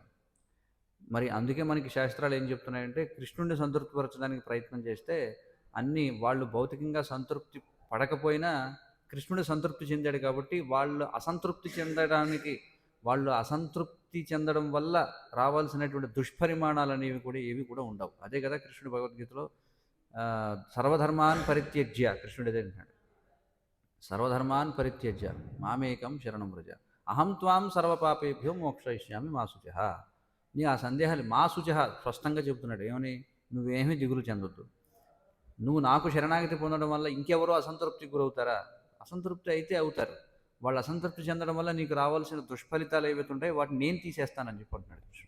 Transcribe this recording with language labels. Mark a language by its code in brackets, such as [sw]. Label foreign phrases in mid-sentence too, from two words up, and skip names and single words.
[te] మరి అందుకే మనకి శాస్త్రాలు ఏం చెప్తున్నాయంటే కృష్ణుడిని సంతృప్తిపరచడానికి ప్రయత్నం చేస్తే అన్నీ వాళ్ళు భౌతికంగా సంతృప్తి పడకపోయినా కృష్ణుడు సంతృప్తి చెందాడు కాబట్టి వాళ్ళు అసంతృప్తి చెందడం వల్ల రావాల్సినటువంటి దుష్పరిమాణాలు అనేవి కూడా ఏవి కూడా ఉండవు. అదే కదా కృష్ణుడు భగవద్గీతలో [sa] సర్వధర్మాన్ పరిత్యజ్య, [te] కృష్ణుడు అదే అంటున్నాడు, [sa] సర్వధర్మాన్ పరిత్యజ్య మామేకం శరణం వ్రజ అహం త్వాం సర్వపాపేభ్యో మోక్షయిష్యామి మా శుచః. [te] నీ ఆ సందేహాలు [sa] మా శుచః [te] స్పష్టంగా చెబుతున్నాడు. ఏమని? నువ్వేమీ దిగులు చెందొద్దు. నువ్వు నాకు శరణాగతి పొందడం వల్ల ఇంకెవరో అసంతృప్తికి గురవుతారా? అసంతృప్తి అయితే అవుతారు. వాళ్ళు అసంతృప్తి చెందడం వల్ల నీకు రావాల్సిన దుష్ఫలితాలు ఏవైతే ఉంటాయో వాటిని నేను తీసేస్తానని చెప్పంటున్నాడు కృష్ణుడు.